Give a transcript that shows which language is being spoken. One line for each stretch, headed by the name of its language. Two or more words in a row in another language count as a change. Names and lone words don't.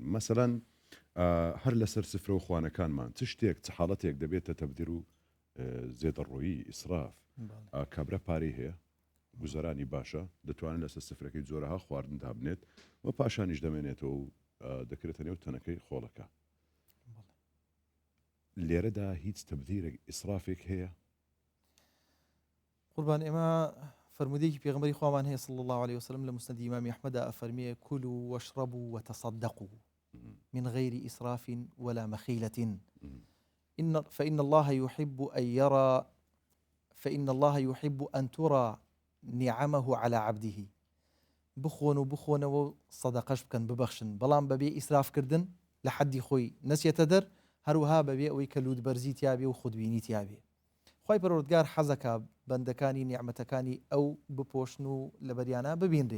Central Kurdish: مەسەلەن هەر لەسەر سفرە و خوانەکانمان چ شتێک چ حاڵەتێک دەبێتە تەبذیر و زێدەڕۆیی ئیسراف کابرا پارەی هەیە گوزەرانی باشە دەتوانێت لەسەر سفرەکەی جۆرەها خواردن دابنێت و پاشانیش دەمێنێتەوە و دەکرێتە نێو تەنەکەی خۆڵەکە. لێرەدا هیچ تەبذیرێک ئیسرافێک هەیە؟ قوربان ئێمە فرمودەیەکی پێغەمبەری خوامان هەیە
Arabic: صلی الله عليه وسلم
Central Kurdish: لە مسند ئیمامی ئەحمەدا ئەفەرمێ
Arabic: كلوا واشربوا وتصدقوا من غير إسراف ولا مخيلة فإن الله يحب أن ترى نعمه على عبده.
Central Kurdish: بخۆنەوە سەدەقەش بکەن ببەخشن، بەڵام بەبێ ئیسراف کردن لە حەدی خۆی نەچێتە دەر، هەروەها بەبێ ئەوەی کە لوودبەرزی تیابێ و خودبینی تیابێ. خوای پەروەردگار حەزەکە بەندەکانی نیعمەتەکانی ئەو بپۆشن و لە بەریانە ببینرێ.